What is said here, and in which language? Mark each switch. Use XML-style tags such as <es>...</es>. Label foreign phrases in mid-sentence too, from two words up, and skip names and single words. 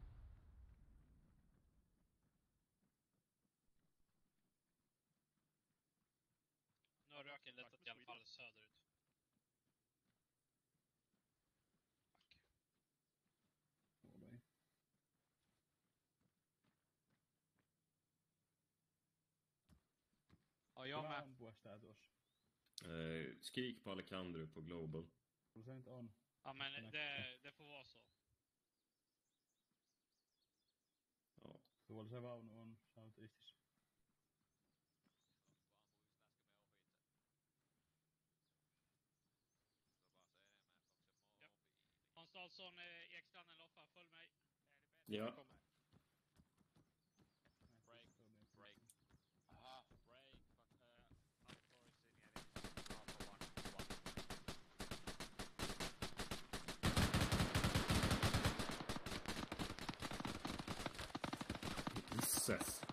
<sv>Nu har röken letat i alla fall söderut. Fuck. Ja, jag med.</sv> <fi>Ampua sitä tuossa.</fi> <sv>Skrik på Alejandro på Global.</sv> <fi>Kyllä se nyt on.</fi> <sv>Ja, men det får vara så. Ja.</sv> <fi>Tuolla se vaunu on southeastissa.</fi> <sv>Hans Dahlsson, Ekstranden, Loffa, följ mig. Ja.</sv> <en>Break. Aha, break. Outdoors in Alpha 1.</en> <sv>Gisses.</sv>